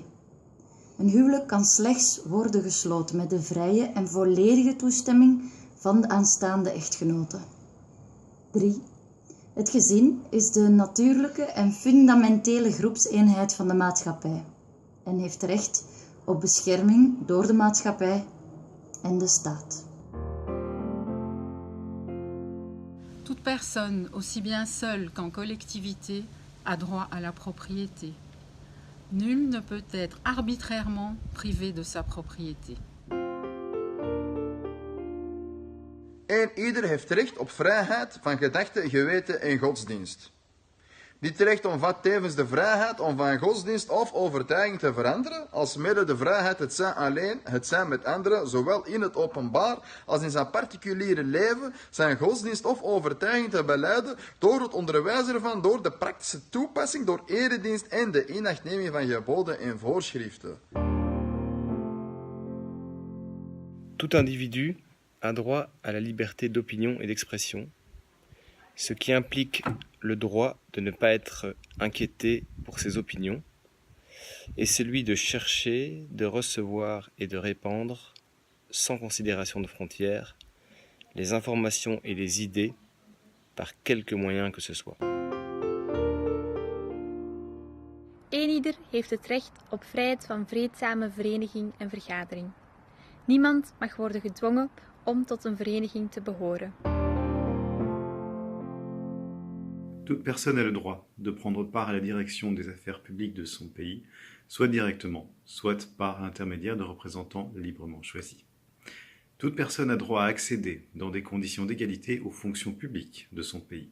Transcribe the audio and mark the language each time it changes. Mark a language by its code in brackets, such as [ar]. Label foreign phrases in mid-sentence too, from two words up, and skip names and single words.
[nl] Een huwelijk kan slechts worden gesloten met de vrije en volledige toestemming van de aanstaande echtgenote. 3. Het gezin is de natuurlijke en fundamentele groepseenheid van de maatschappij en heeft recht op bescherming door de maatschappij en de staat. [fr] Toute personne, aussi bien seule qu'en collectivité, a droit à la propriété. Nul ne peut être arbitrairement privé de sa propriété. [nl] Ieder heeft recht op vrijheid van gedachte, geweten en godsdienst. Dit recht omvat tevens de vrijheid om van godsdienst of overtuiging te veranderen, alsmede de vrijheid het zijn alleen, het zijn met anderen, zowel in het openbaar als in zijn particuliere leven, zijn godsdienst of overtuiging te belijden door het onderwijs ervan, door de praktische toepassing, door eredienst en de inachtneming van geboden en voorschriften. [fr] Tout individu a droit à la liberté d'opinion et d'expression, ce qui implique le droit de ne pas être inquiété pour ses opinions, et celui de chercher, de recevoir et de répandre, sans considération de frontières, les informations et les idées par quelque moyen que ce soit. [nl] Eenieder heeft het recht op vrijheid van vreedzame vereniging en vergadering. Niemand mag worden gedwongen om tot een vereniging te behoren. [fr] Toute personne a le droit de prendre part à la direction des affaires publiques de son pays, soit directement, soit par l'intermédiaire de représentants librement choisis. Toute personne a droit à accéder, dans des conditions d'égalité, aux fonctions publiques de son pays.